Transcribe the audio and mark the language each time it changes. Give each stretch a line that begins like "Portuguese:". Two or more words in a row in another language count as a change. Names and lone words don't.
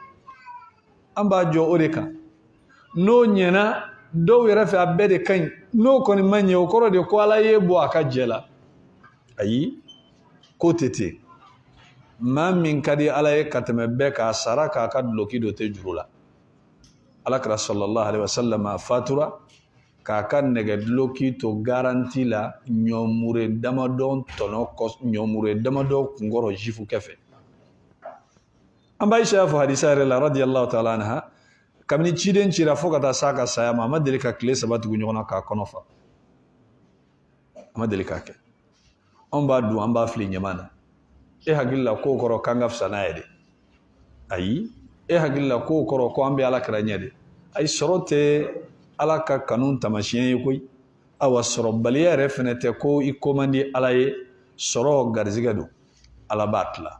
Bambara: an b'a jɔ o de kan n'o ɲɛna dɔw yɛrɛ fɛ a bɛɛ de ka ɲi n'o kɔni ma ɲɛ o kɔrɔ de ko ala ye bɔ a ka jɛ la ayi ko tɛ ten maa min ka di ala ye ka tɛmɛ bɛɛ k'a sara k'a ka duloki dɔ tɛ juru la alakira
Arabic: صلى الله عليه وسلم
Bambara: a fatura k'a ka nɛgɛduloki to garanti la ɲɔmure damadɔ kunkɔrɔ jifu kɛfɛ an b'a Aisha fɔ hadisa yɛrɛ la
Arabic: رضي الله تعالى عنها
Bambara: kabini ciden cira fo ka taa s'a ka saya ma a ma deli ka tile 3 tugu ɲɔgɔn na k'a kɔnɔ fa a ma deli k'a kɛ anw b'a dun an b'a fili ɲaman na e hakili la k'o kɔrɔ k'an ka fisa n'a ye de ayi e hakili la k'o kɔrɔ ko an bɛ alakira ɲɛ de ayi sɔrɔ tɛ ala ka kanu tamasiyɛn ye koyi awa sɔrɔbaliya yɛrɛ fɛnɛ tɛ ko i ko man di ala ye sɔrɔ garizigɛ don ala b'a